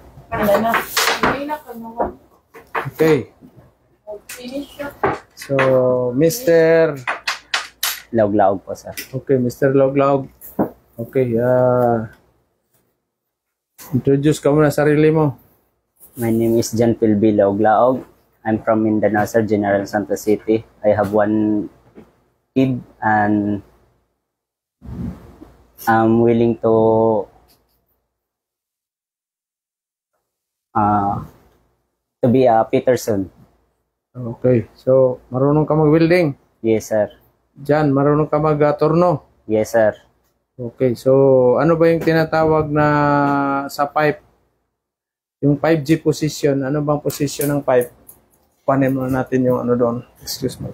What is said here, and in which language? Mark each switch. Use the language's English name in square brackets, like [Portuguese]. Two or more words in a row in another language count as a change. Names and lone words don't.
[English] Okay. So, Mr. [Filipino] Laog-laog po, sir. [English] Okay, Mr. Laog-laog. [Filipino] Okay, introduce ka muna sarili mo. [English] My name is John Philby Laog-laog. I'm from Mindanao, sir, General Santos City. I have one kid and I'm willing to be a Peterson. [Filipino] Okay, so marunong ka mag-welding? [English] Yes, sir. [Filipino] Jan, marunong ka mag-torno? [English] Yes, sir. [Filipino] Okay, so ano ba yung tinatawag na sa pipe? Yung 5G position, ano bang position ng pipe? Kuhanin muna natin yung ano doon. [English] Excuse me.